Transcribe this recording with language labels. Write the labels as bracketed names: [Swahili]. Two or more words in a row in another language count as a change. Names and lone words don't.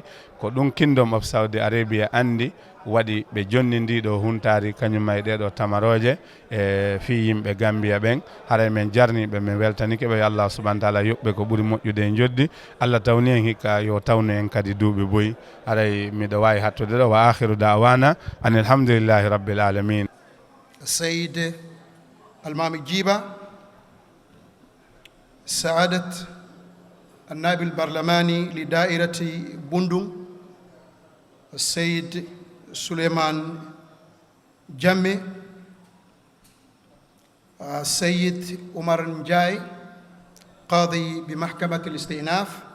[Fula] ko ɗum Kingdom of Saudi Arabia andi waɗi ɓe jonni ndiɗo huntari kañuma e ɗeɗo tamaroje e fi yimɓe Gambia ɓen. haray men jarniɓe min weltanike ɓe [Arabic] الله سبحانه وتعالى [Fula] yoɓɓe ko ɓuuri moƴƴude e joddi. allah tawni en hikka yo tawnu en kadi duuɓi boyi. haray miɗo wawi hattude ɗo [Arabic] وآخر دعوانا أن الحمد لله رب العالمين. السيد المامي جيبة، سعادة النائب البرلماني لدائرة بندung السيد سليمان جمي، السيد عمر نجاي قاضي بمحكمة الاستئناف،